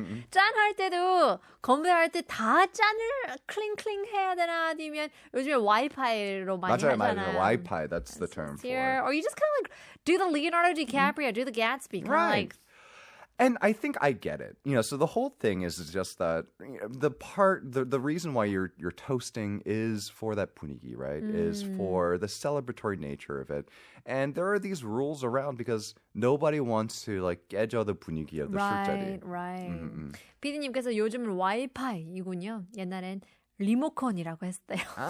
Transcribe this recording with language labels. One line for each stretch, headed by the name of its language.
Korean: 짠할 때도 건배할 때 다 짠을 클링클링 해야 되나 아니면 요즘에 와이파이로 많이 맞아요. 하잖아요.
English: Wi-Fi, that's the term for it. Or you just kind of do the Leonardo DiCaprio, do the Gatsby. Right. And I think I get it. So the whole thing is just that the reason why you're toasting is for that punigi, right? Is for the celebratory nature of it. And there are these rules around because nobody wants to
Korean: 깨져
English: the punigi of the 술자리. Right.
Korean: 피디님께서 요즘은 와이파이이군요. 옛날엔 리모컨이라고 했어요.